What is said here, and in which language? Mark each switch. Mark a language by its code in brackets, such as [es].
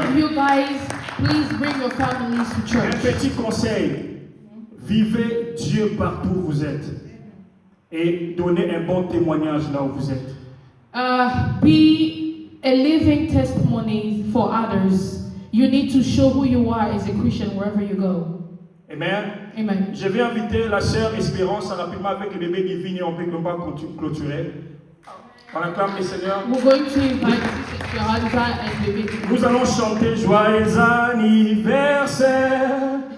[en] of you guys, please bring your families to [fr] Un [en] church. [fr] petit conseil, vivez Dieu partout où vous êtes et donnez un bon témoignage là où vous êtes. [en] Be a living testimony for others. You need to show who you are as a Christian wherever you go. Amen. Amen. [fr] Je vais inviter la sœur Espérance rapidement avec le bébé divin et on peut clôturer. On acclame le Seigneur. [en] We're going to invite Sister Esperanza and the baby. [fr] Nous allons chanter Joyeux anniversaire.